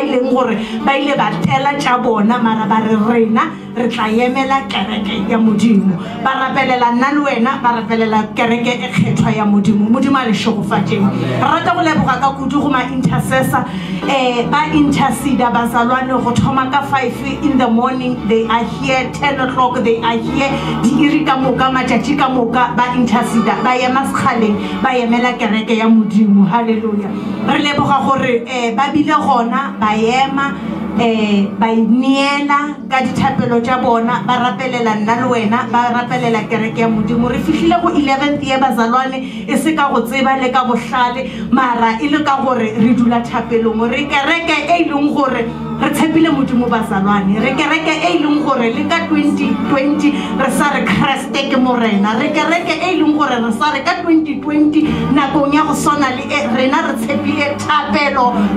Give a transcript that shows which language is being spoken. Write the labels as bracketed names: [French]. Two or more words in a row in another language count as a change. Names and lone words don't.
[Northern Sotho] ileng gore ba ile ba tela tša bona mara ba re rena re tla emela kereke ya modimo ba rapelela nna le wena ba rapelela kereke e kgethwa ya modimo modimo a le hlokofatšeng re rata go leboga ka kudu go ma-intercessor ba interceda bazalwane go thoma ka [English] 5 in the morning they are here [Northern Sotho] 10 o'clock they are here di iri ka moka matšatši ka moka ba interceda ba ema sekgaleng ba emela kereke ya modimo halleluja re leboga gore ba bile gona ba ema ba ineela ka dithapelo tša bona ba rapelela nna le wena ba rapelela kereke ya modimo re fihlile go 11th ye bazalwane e se ka go tseba le ka bohlale mara e le ka gore re dula thapelong re kereke e leng gore re tshepile modimo bazalwane re kereke e leng gore le ka 2020 re sa re Kriste ke morena re kereke e leng gore re sa re ka 2020 nakong ya go sona le rena re tshepile thapelo